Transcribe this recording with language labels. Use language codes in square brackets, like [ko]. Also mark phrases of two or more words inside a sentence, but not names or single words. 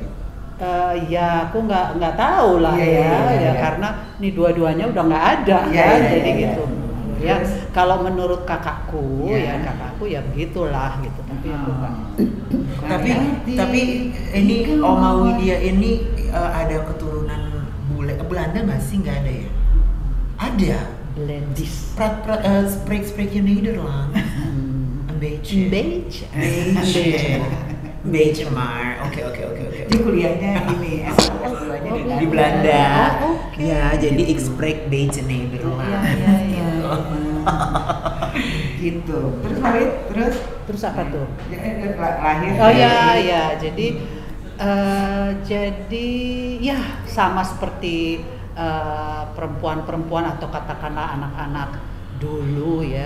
[id] Ya aku nggak tahu lah ya, karena ini dua-duanya udah nggak ada jadi gitu. Ya kalau menurut kakakku ya begitulah gitu. Tapi aku nggak. Tapi ini Oma Widya ini ada keturunan Belanda nggak sih? Nggak ada ya? Ada. Belandis. [nl] Spreek je Nederlands? Een beetje. Beetje maar. [id] Oke. Di kuliahnya ini S2-nya di Belanda. Oke. Ya, jadi [nl] ik spreek beetje Nederlands. [id] Iya. Gitu. Terus apa tuh? Lahir. Oh ya. Jadi ya sama seperti perempuan-perempuan atau katakanlah anak-anak dulu ya.